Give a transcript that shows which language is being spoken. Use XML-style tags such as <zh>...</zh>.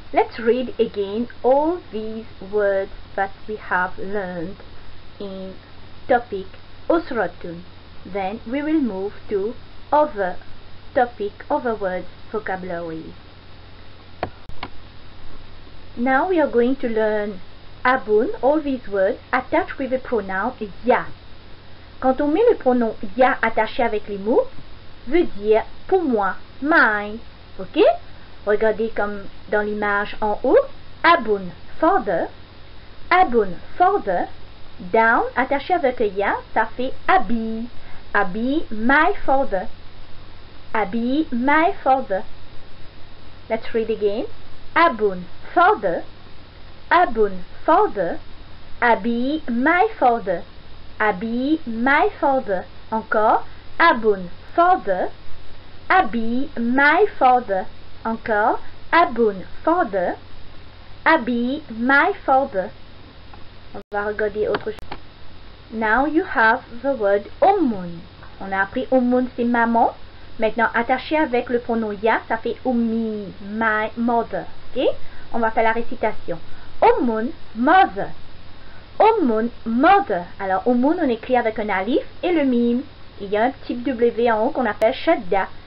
<en>Let's read again all these words that we have learned in topic Usratun. Then we will move to other topic, other words, vocabulary. Now we are going to learn Abun, all these words attached with the pronoun ya.</en> <fr>Quand on met le pronom ya attaché avec les mots, veut dire pour moi,</fr> <en>mine.</en> <fr>Ok? Regardez comme dans l'image en haut.</fr> <en>Abun father. Abun father. Down,</en> <fr>attaché avec le ya, ça fait Abi.</fr> <en>Abi, my father. Abi, my father. Let's read again. Abun father. Abun father. Abi, my father. Abi, my father.</en> <fr>Encore.</fr> <en>Abun father. Abi, my father.</en> <fr>Encore.</fr> <en>Abun father. Abi, my father.</en> <fr>On va regarder autre chose.</fr> <en>Now you have the word Ummun.</en> <fr>On a appris Ummun, c'est maman. Maintenant, attaché avec le pronom ya, ça fait Ummi,</fr> <en>my mother.</en> <fr>Ok? On va faire la récitation.</fr> <en>Ummun, mother. Ummun, mother.</en> <fr>Alors, Ummun, on écrit avec un alif et le mime. Il y a un petit W en haut qu'on appelle shadda.</fr>